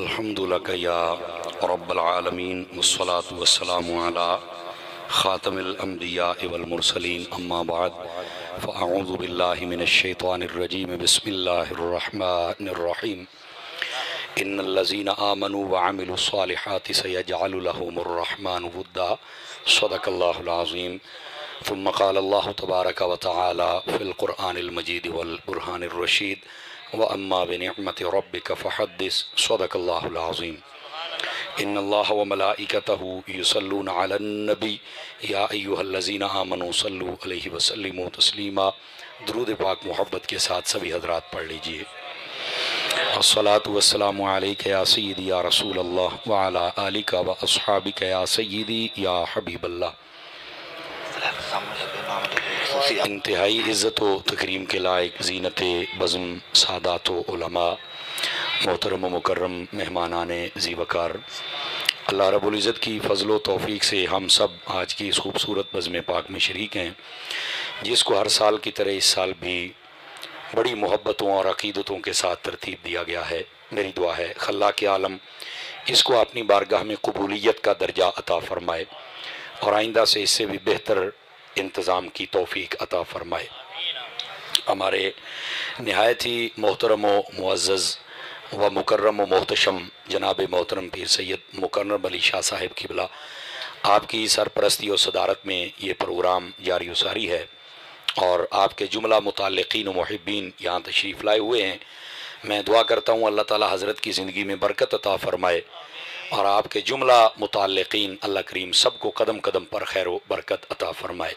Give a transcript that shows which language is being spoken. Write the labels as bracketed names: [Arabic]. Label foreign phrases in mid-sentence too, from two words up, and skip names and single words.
[Arabic] حمدا لك يا رب العالمين والصلاة والسلام على خاتم الأنبياء والمرسلين أما بعد فأعوذ بالله من الشيطان الرجيم بسم الله الرحمن الرحيم إن الذين آمنوا وعملوا الصالحات سيجعل لهم الرحمن ودا صدق الله العظيم ثم قال الله تبارك وتعالى في القرآن المجيد والبرهان الرشيد وأما بنعمة ربك فحدث صدق الله العظيم إن الله وملائكته يصلون على النبي يا أيها الذين آمنوا صلوا عليه وسلموا تسليما. [Urdu] درود پاک محبت کے ساتھ سبھی حضرات پڑھ لیجیے. [Arabic] الصلاة والسلام عليك يا سيدي يا رسول الله وعلى آلك وأصحابك يا سيدي يا حبيب الله. [Urdu] انتہائی عزت و تکریم کے لائق زینت بزم سادات و علما محترم مکرم مہمانان ذی وقار، اللہ [Arabic] رب العزت [Urdu] کی فضل و توفیق سے ہم سب آج کی اس خوبصورت بزم پاک میں شریک ہیں، جس کو ہر سال کی طرح اس سال بھی بڑی محبتوں اور عقیدتوں کے ساتھ ترتیب دیا گیا ہے. میری دعا ہے خلاق عالم اس کو اپنی بارگاہ میں قبولیت کا درجہ عطا فرمائے اور آئندہ سے اس سے بھی بہتر انتظام کی توفیق عطا فرمائے. ہمارے نہایت ہی محترم و معزز و مکرم و محتشم جناب محترم پیر سید مکرم علی شاہ صاحب قبلہ آپ کی سرپرستی اور صدارت میں یہ پروگرام جاری و ساری ہے اور آپ کے جملہ متعلقین و محبین یہاں تشریف لائے ہوئے ہیں. میں دعا کرتا ہوں اللہ تعالی حضرت کی زندگی میں برکت عطا فرمائے اور آپ کے جملہ متعلقین اللہ کریم سب کو قدم قدم پر خیر و برکت عطا فرمائے.